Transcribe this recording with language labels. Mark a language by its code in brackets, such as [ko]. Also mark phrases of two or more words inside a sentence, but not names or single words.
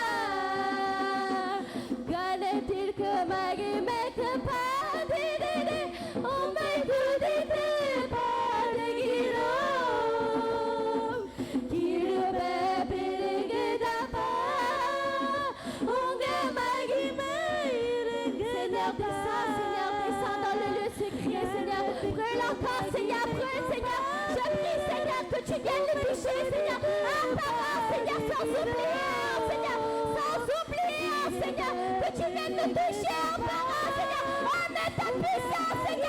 [ta] கனத்திற்கு மகிமைக்கு பாத்திரரே உம்மை துதித்து பாடுகிறோம் கிருபை பெருகுதப்பா உங்க மகிமை இருக்குதப்பா [fr] Seigneur descends dans le lieu secret Seigneur brûle encore Seigneur brûle Seigneur je prie Seigneur que tu viennes nous toucher Seigneur apparemment Seigneur sans oublier Seigneur sans oublier Seigneur que tu viennes nous toucher apparemment Seigneur oh mets ta puissance Seigneur